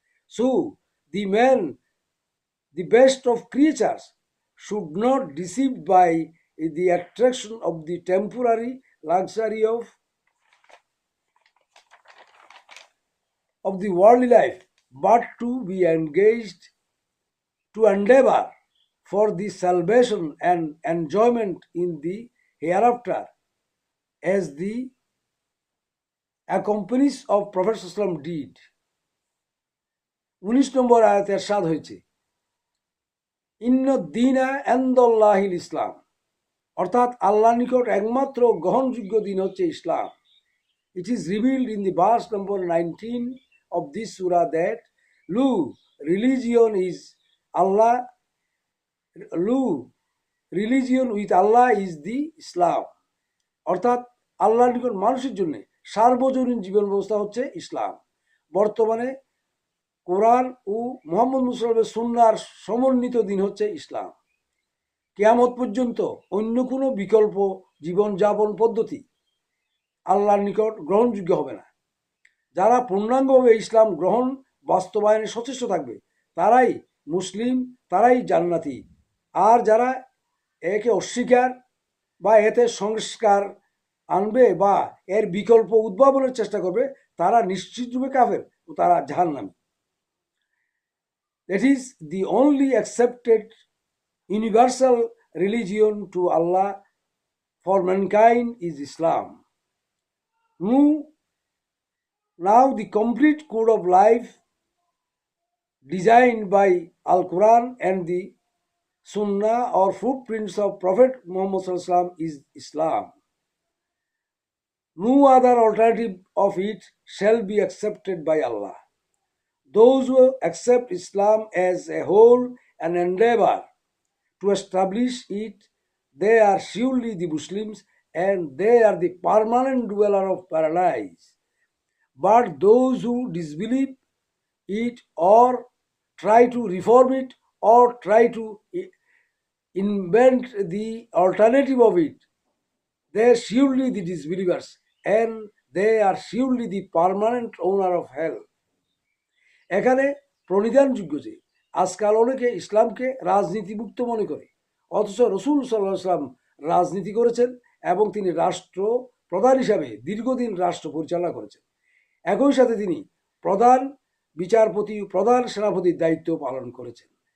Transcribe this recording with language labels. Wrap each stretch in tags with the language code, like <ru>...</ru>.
<en>So, the man, the best of creatures, should not be deceived by the attraction of the temporary luxury of the worldly life, but to be engaged to endeavor for the salvation and enjoyment in the hereafter, as the accomplices of Prophet ﷺ did.</en> <bn>19 নম্বর আয়াতে ইরশাদ হয়েছে,</bn> <ar>ইন্নাদ দীনা ইনদাল্লাহিল ইসলাম।</ar> <bn>অর্থাৎ আল্লাহর নিকট একমাত্র গ্রহণযোগ্য দিন হচ্ছে ইসলাম।</bn> <en>It is revealed in the verse number 19 of this surah that Lu religion is Allah, Lu religion with Allah is the Islam.</en> <bn>অর্থাৎ আল্লাহর নিকট মানুষের জন্য সার্বজনীন জীবন ব্যবস্থা হচ্ছে ইসলাম। বর্তমানে কোরআন ও মুহাম্মদ মুসলিমের সুন্নাহর সমন্বিত দিন হচ্ছে ইসলাম। কিয়ামত পর্যন্ত অন্য কোনো বিকল্প জীবনযাপন পদ্ধতি আল্লাহর নিকট গ্রহণযোগ্য হবে না। যারা পূর্ণাঙ্গভাবে ইসলাম গ্রহণ বাস্তবায়নে সচেষ্ট থাকবে তারাই মুসলিম, তারাই জান্নাতি। আর যারা একে অস্বীকার বা এতে সংস্কার আনবে বা এর বিকল্প উদ্ভাবনের চেষ্টা করবে তারা নিশ্চিতরূপে কাফের ও তারা জাহান্নামী।</bn> <en>That is the only accepted universal religion to Allah for mankind is Islam. Now the complete code of life designed by Al-Quran and the Sunnah or footprints of Prophet Muhammad is Islam. No other alternative of it shall be accepted by Allah. Those who accept Islam as a whole and endeavor to establish it, they are surely the Muslims and they are the permanent dweller of paradise. But those who disbelieve it or try to reform it or try to invent the alternative of it, they are surely the disbelievers and they are surely the permanent owner of hell.</en> <bn>এখানে প্রণিধানযোগ্য যে আজকাল অনেকে ইসলামকে রাজনীতিমুক্ত মনে করে, অথচ রসুল সাল্লাল্লাহু আলাইহি ওয়াসাল্লাম রাজনীতি করেছেন এবং তিনি রাষ্ট্র প্রধান হিসাবে দীর্ঘদিন রাষ্ট্র পরিচালনা করেছেন। একই সাথে তিনি প্রধান বিচারপতি, প্রধান সেনাপতির দায়িত্ব পালন করেছেন।</bn>